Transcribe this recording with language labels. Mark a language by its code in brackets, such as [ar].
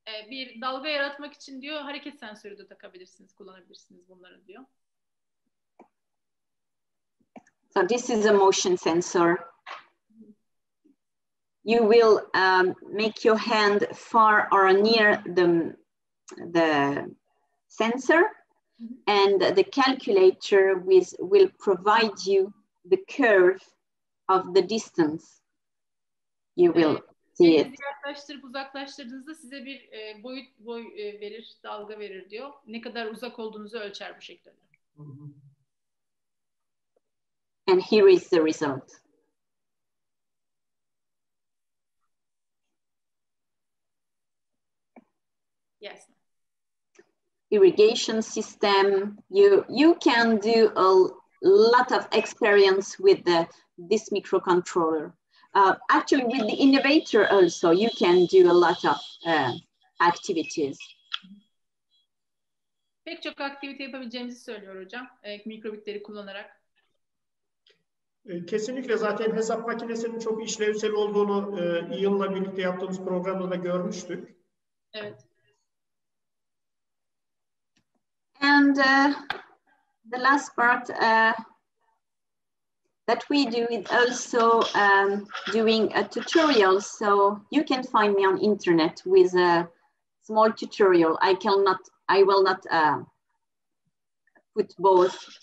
[tr] Bir dalga yaratmak için diyor hareket sensörü de takabilirsiniz, kullanabilirsiniz bunları diyor. [en] So this is a motion sensor. You will make your hand far or near the sensor, and the calculator will provide you the curve of the distance. You will see it. [tr] Yaklaştırıp uzaklaştırdığınızda size bir boy verir, dalga verir diyor. Ne kadar uzak olduğunuzu ölçer bu şekilde. [en] And here is the result. Yes. Irrigation system. You can do a lot of experience with this microcontroller. Actually, with the innovator also, you can do a lot of activities. [tr] Pek çok aktivite yapabileceğimizi söylüyor hocam, mikrobitleri kullanarak. Kesinlikle, zaten hesap makinesinin çok işlevsel olduğunu Ian'la birlikte yaptığımız programda da görmüştük. Evet. [en] And the last part that we do is also doing a tutorial. So you can find me on internet with a small tutorial. I will not put both.